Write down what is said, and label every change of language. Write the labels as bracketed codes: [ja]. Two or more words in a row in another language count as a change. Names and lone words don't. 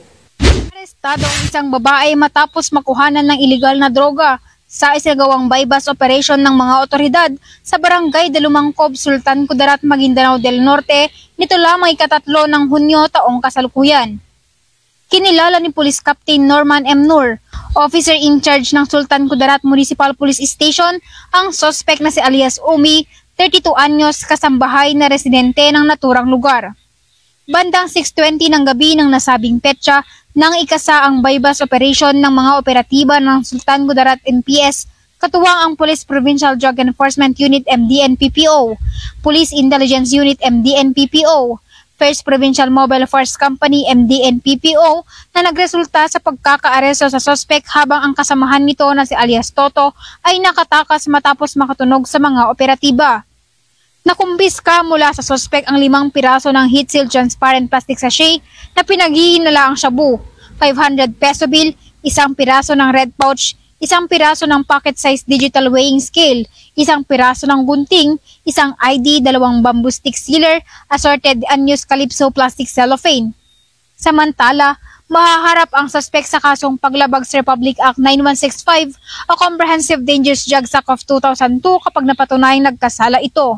[tl] Arestado ang isang babae matapos makuhanan ng iligal na droga sa isinagawang [en] bypass operation [tl] ng mga otoridad sa barangay Dalumangkob, Sultan Kudarat, Maguindanao del Norte nito lamang ika-3 ng Hunyo taong kasalukuyan. Kinilala ni Police Captain Norman M. Nur, [en] officer in charge [tl] ng Sultan Kudarat Municipal Police Station, ang suspect na si alias Umi, 32 anyos, kasambahay na residente ng naturang lugar. Bandang 6:20 ng gabi ng nasabing petsa nang ikasa ang [en] bypass operation [tl] ng mga operatiba ng Sultan Kudarat NPS, katuwang ang Police Provincial Drug Enforcement Unit MDN-PPO, Police Intelligence Unit MDN-PPO, First Provincial Mobile Force Company MDN-PPO na nagresulta sa pagkakaaresto sa suspect habang ang kasamahan nito na si alias Toto ay nakatakas matapos makatunog sa mga operatiba. Nakumpiska mula sa suspect ang 5 piraso ng [en] heat seal transparent plastic sachet [tl] na pinaghihinala ang shabu, 500 [en] peso bill, [tl] 1 piraso ng [en] red pouch, [tl] 1 piraso ng [en] pocket-sized digital weighing scale, [tl] 1 piraso ng gunting, 1 ID, 2 [en] bamboo stick sealer, assorted unused calypso plastic cellophane. [tl] Samantala, mahaharap ang suspect sa kasong paglabag sa Republic Act 9165 o Comprehensive Dangerous Drugs Act of 2002 kapag napatunayang nagkasala ito.